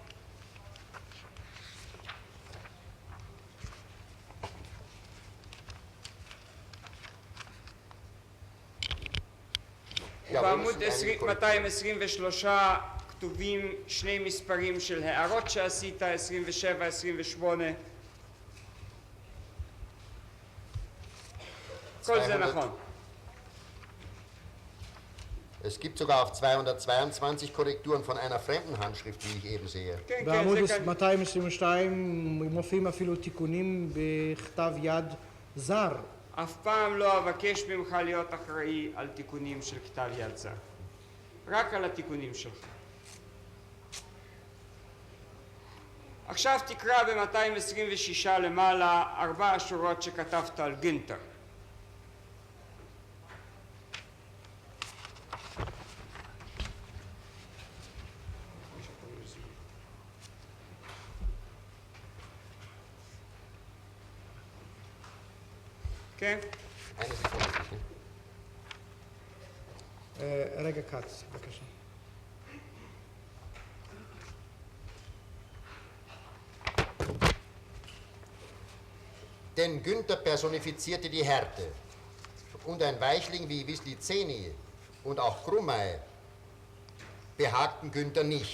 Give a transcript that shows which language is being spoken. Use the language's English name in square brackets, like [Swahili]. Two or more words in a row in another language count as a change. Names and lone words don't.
[Hebrew] בעמוד 223 כתובים 2 מספרים של הערות שעשית, 27, 28. כל זה נכון. [German] Es gibt sogar auf 222 Korrekturen von einer fremden Handschrift, wie ich eben sehe. [Hebrew] כן, בעמוד כן, זה כאן. 222 מופיעים אפילו תיקונים בכתב יד זר. אף פעם לא אבקש ממך להיות אחראי על תיקונים של כתב יד זר. רק על התיקונים שלך. עכשיו תקרא ב-226 למעלה 4 שורות שכתבת על גינטר. כן? [German] Eine Sekunde, bitte. [Hebrew] רגע כץ, בבקשה. [German] Denn Günther personifizierte die Härte. Und ein Weichling wie Wislicenny und auch Krummey behagten Günther nicht.